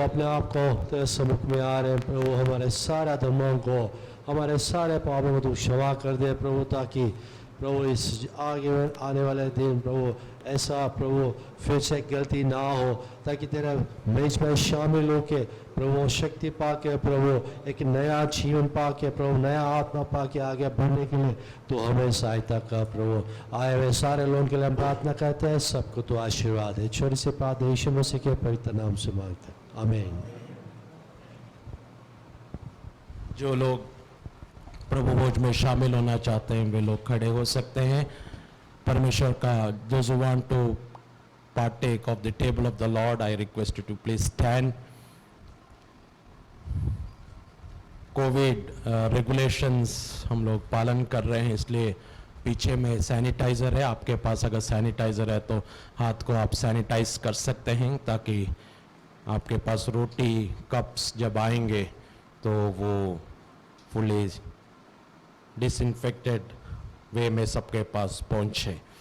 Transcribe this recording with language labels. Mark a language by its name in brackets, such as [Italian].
[Hindi] अपने आप को तेरे सम्मुख में आ रहे हैं प्रभु. हमारे सारे धर्मों को, हमारे सारे पापों को तू क्षमा कर दे प्रभु, ताकि प्रभु इस आगे आने वाले दिन प्रभु ऐसा प्रभु फिर से गलती ना हो, ताकि तेरा मेज में शामिल होके प्रभु शक्ति पाके प्रभु एक नया जीवन पाके प्रभु, नया आत्मा पाके आगे बढ़ने के लिए तो हमें सहायता कर प्रभु. आए हुए सारे लोगों के लिए हम प्रार्थना करते हैं. सबको तो आशीर्वाद है. छोटी से प्रार्थना यीशु मसीह के पवित्र नाम से मांगते हैं. आमीन. जो लोग प्रभु भोज में शामिल होना चाहते हैं वे लोग खड़े हो सकते हैं. परमेश्वर का, [English] those who want to partake of the table of the Lord, I request you to please stand. [Hindi] Covid regulations हम लोग पालन कर रहे हैं, इसलिए पीछे में सैनिटाइज़र है. आपके पास अगर सैनिटाइज़र है तो हाथ को आप सैनिटाइज कर सकते हैं, ताकि आपके पास रोटी कप्स जब आएंगे तो वो फुली डिसइंफेक्टेड वे में सबके पास पहुंचे.